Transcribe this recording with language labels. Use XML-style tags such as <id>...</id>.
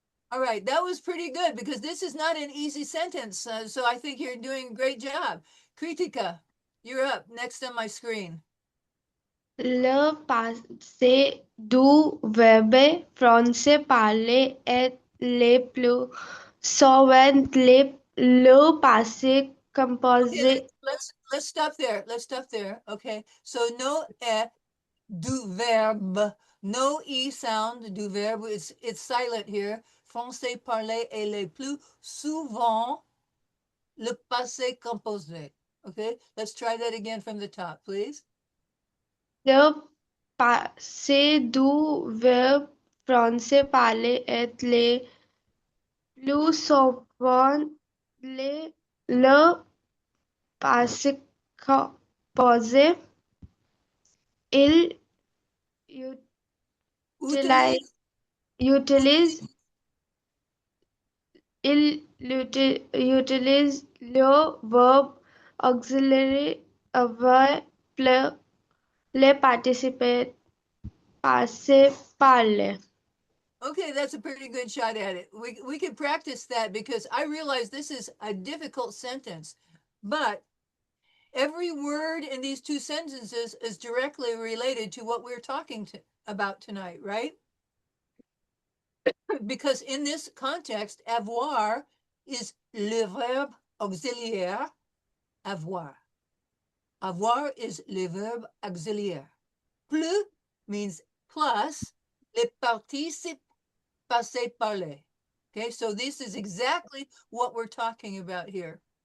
<en>All right, that was pretty good because this is not an easy sentence. So I think you're doing a great job. Kritika, you're up next on my screen.</en> <fr>Le passé du verbe français parler est le plus souvent le passé composé.</fr> <en>Okay, let's stop there. Let's stop there. Okay, so no</en> <fr>du verbe,</fr> <en>no e sound du verbe. It's silent here.</en> <fr>Français parler est le plus souvent le passé composé.</fr> <en>Okay, let's try that again from the top, please.</en> <fr>Le passé du verbe français parler est le plus souvent le passé composé. Il utilise il utilise le verbe auxiliary avoir le participe passé par le.</fr> <en>Okay, that's a pretty good shot at it. We could practice that because I realize this is a difficult sentence, but every word in these two sentences is directly related to what we're talking about tonight, right? Because in this context, avoir is</en> <fr>le verbe auxiliaire avoir. Avoir is le verbe auxiliaire. Plus</fr> <en>means</en> <fr>plus le participe passé par le.</fr> <en>Okay, so this is exactly what we're talking about here.</en>